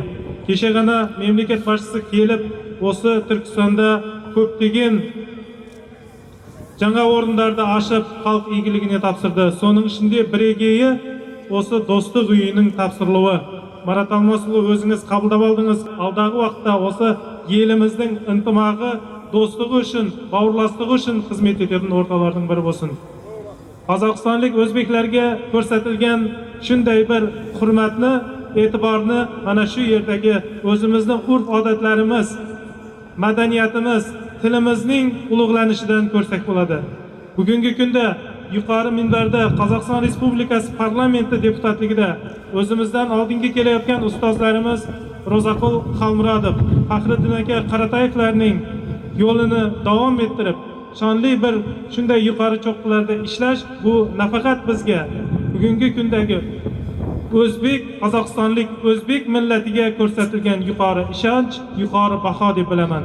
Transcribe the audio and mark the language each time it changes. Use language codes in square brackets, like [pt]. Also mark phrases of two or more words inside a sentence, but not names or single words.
[kk] Кеше ғана мемлекет басшысы келіп, осы Түркістанда көптеген жаңа орындарды ашып, халық игілігіне тапсырды. Соның ішінде бірегейі осы достық үйінің тапсырылуы. Марат Алмасұлы, өзіңіз қабылдап алдыңыз. Алдағы уақытта осы еліміздің ынтымағы, достығы үшін, бауырластығы үшін қызмет ететін орталардың бірі болсын. [uz] Qozog'istonlik o'zbeklarga ko'rsatilgan shunday bir hurmatni, e'tiborni mana shu yerdagi o'zimizning urf-odatlarimiz, madaniyatimiz, tilimizning ulug'lanishidan ko'rsak bo'ladi. Bugungi kunda yuqori minbarda Qozog'iston Respublikasi parlamenti deputatligida o'zimizdan oldingi kelayotgan ustozlarimiz Ro'zaqul Xalmurodov, Faxriddin aka Qaratayevlarning yo'lini davom ettirib, shonli bir shunday yuqori cho'qqilarda ishlash bu nafaqat bizga bugungi kundagi o'zbek, qozog'istonlik o'zbek millatiga ko'rsatilgan yuqori ishonch, yuqori baho deb bilaman.